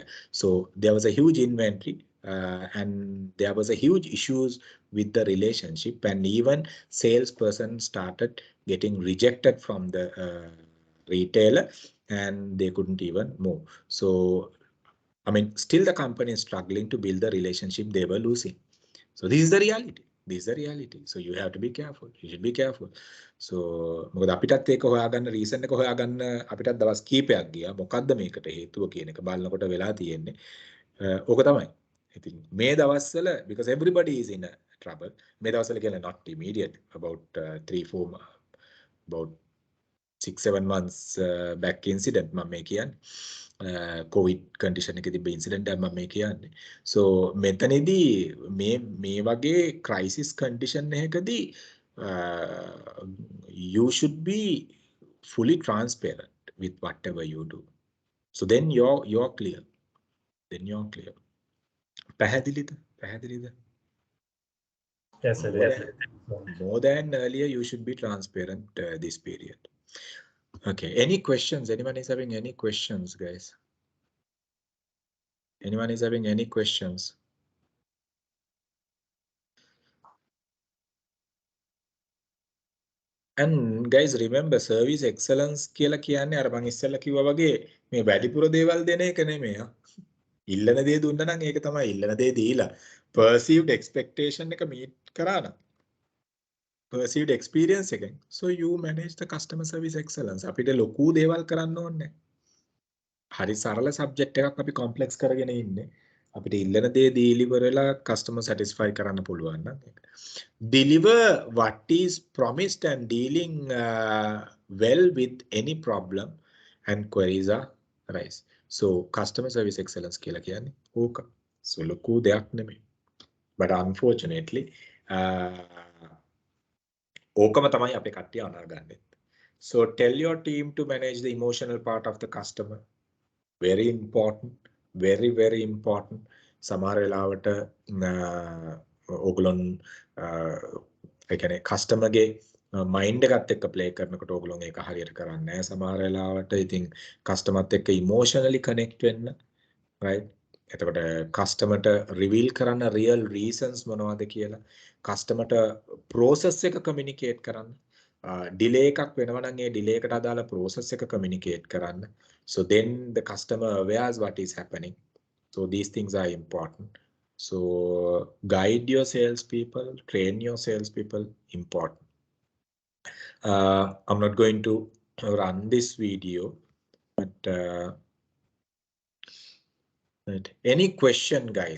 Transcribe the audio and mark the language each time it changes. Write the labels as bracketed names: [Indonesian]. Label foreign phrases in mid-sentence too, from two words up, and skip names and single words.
[English] So there was a huge inventory, and there was a huge issues with the relationship, and even salesperson started getting rejected from the retailer, and they couldn't even move. So, I mean, still the company is struggling to build the relationship they were losing. So this is the reality. This is the reality. So you have to be careful. You should be careful. [Sinhala] So මොකද අපිටත් ඒක හොයාගන්න රීසන් එක හොයාගන්න අපිටත් දවස් කීපයක් ගියා. මොකද්ද මේකට හේතුව කියන එක බලනකොට වෙලා තියෙන්නේ. ඕක තමයි. ඉතින් මේ දවස්වල [English] because everybody is in a trouble. [Sinhala] මේ දවස්වල කියන්නේ [English] not immediate, about 3-4 about 6-7 months back incident [Sinhala] මම මේ කියන්නේ [English] COVID condition [Sinhala] එකේ තිබ්බ incident එකක් මම මේ කියන්නේ. [English] So [Sinhala] මෙතනදී මේ වගේ [English] crisis condition එකකදී you should be fully transparent with whatever you do. So then you're clear. Then you're clear. [Sinhala] පැහැදිලිද? [English] Yes, sir. Yes, sir. More than earlier, you should be transparent this period. Okay, any questions? Anyone is having any questions, guys? Anyone is having any questions? And guys, remember service excellence [Sinhala] කියලා කියන්නේ අර මං ඉස්සෙල්ලා කිව්වා වගේ මේ වැඩිපුර දේවල් දෙන එක නෙමෙයි. ඉල්ලන දේ දුන්නා නම් ඒක තමයි ඉල්ලන දේ දීලා [English] perceived expectation [Sinhala] එක meet කරා නම් [English] perceived experience [Sinhala] එකෙන් [English] so you manage the customer service excellence. [Sinhala] අපිට ලොකු දේවල් කරන්න ඕනේ. හරි සරල subject එකක් අපි complex කරගෙන ඉන්නේ. අපිට ඉල්ලන දේ [English] deliver වෙලා customer satisfy [Sinhala] කරන්න පුළුවන් නම් [English] deliver what is promised and dealing well with any problem and queries are arise. [Sinhala] So [English] customer service excellence [Sinhala] කියලා කියන්නේ ඕක. So ලොකු දෙයක් නෙමෙයි. [English] But unfortunately [Sinhala] ඕකම තමයි අපේ කට්ටිය අනාගන්නේ. [English] So tell your team to manage the emotional part of the customer. Very important. Very, very important. [Sinhala] සමහර වෙලාවට ඕගොල්ලොන් ඒ කියන්නේ කස්ටමර්ගේ මයින්ඩ් එකත් එක්ක ප්ලේ කරනකොට ඕගොල්ලොන් ඒක හරියට කරන්නේ නැහැ. සමහර වෙලාවට ඉතින් කස්ටමර්ත් එක්ක [English] emotionally connect [Sinhala] වෙන්න right. එතකොට කස්ටමර්ට රිවීල් කරන්න [English] real reasons [Sinhala] මොනවද කියලා කස්ටමර්ට ප්‍රොසෙස් එක කමියුනිකේට් කරන්න ඩිලේ එකක් වෙනවා නම් ඒ ඩිලේ එකට අදාළ ප්‍රොසෙස් එක කමියුනිකේට් කරන්න [English] so then the customer aware what is happening. So these things are important. So guide your salespeople, train your salespeople, important. I'm not going to run this video, but any question, guys?